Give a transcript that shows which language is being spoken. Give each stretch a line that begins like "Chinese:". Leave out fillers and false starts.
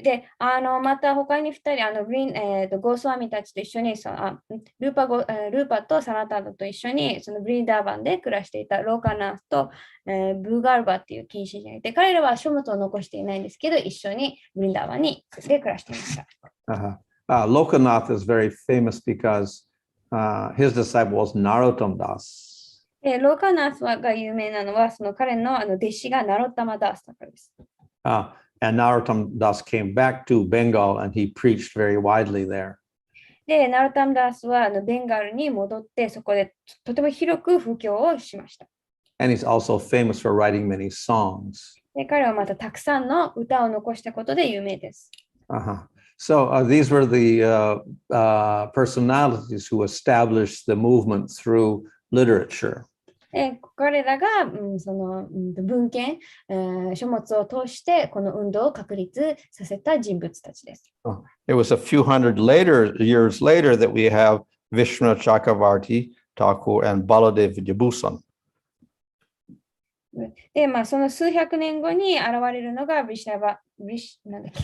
Japanese: で、また他に2人、ゴースワミたちと一緒にルーパとサナタダと一緒にそのブリンダーバンで暮らしていたローカナースと、ブーガルバっていう近親者がいて、彼らは書物を残していないんですけど、一緒にブリンダーバンで暮らしていました。
English: Lokanath is very famous because his disciple was Narottam Das.
Japanese: ローカナースが有名なのは、その彼の弟子がナロッタマダースだからです。
English: And Narottam Das came back to Bengal and he preached very widely there.
Japanese: で、ナロッタマダースはベンガルに戻って、そこでとても広く布教をしました。
English: And he's also famous for writing many songs.
Japanese: で、彼はまたたくさんの歌を残したことで有名です。
English: So these were the personalities who established the movement through literature.
Japanese: 彼らが、その文献、書物を通してこの運動を確立させた人物たちです。
English: It was a few years later that we have Vishnu Chakravarti Thakur and Baladev Vijayabhusan.
Japanese: で、その数百年後に現れるのがヴィシュナ